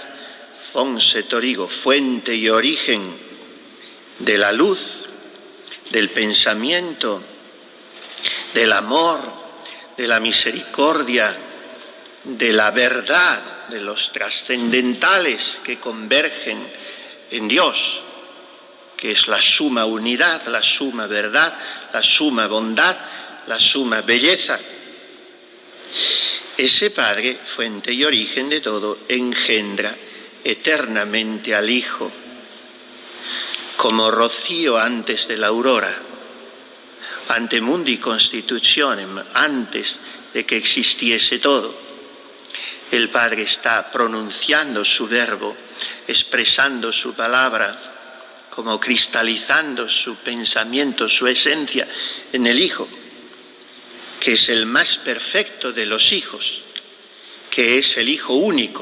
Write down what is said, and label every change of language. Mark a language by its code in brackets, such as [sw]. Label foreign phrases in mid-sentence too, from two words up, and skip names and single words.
[la] Fons et Origo, [es] fuente y origen de la luz, del pensamiento, del amor, de la misericordia, de la verdad, de los trascendentales que convergen en Dios, que es la suma unidad, la suma verdad, la suma bondad, la suma belleza. Ese Padre, fuente y origen de todo, engendra eternamente al Hijo, como rocío antes de la aurora, [la] ante mundi constitutionem, [es] antes de que existiese todo. El Padre está pronunciando su verbo, expresando su palabra, como cristalizando su pensamiento, su esencia en el Hijo, que es el más perfecto de los hijos, que es el Hijo único.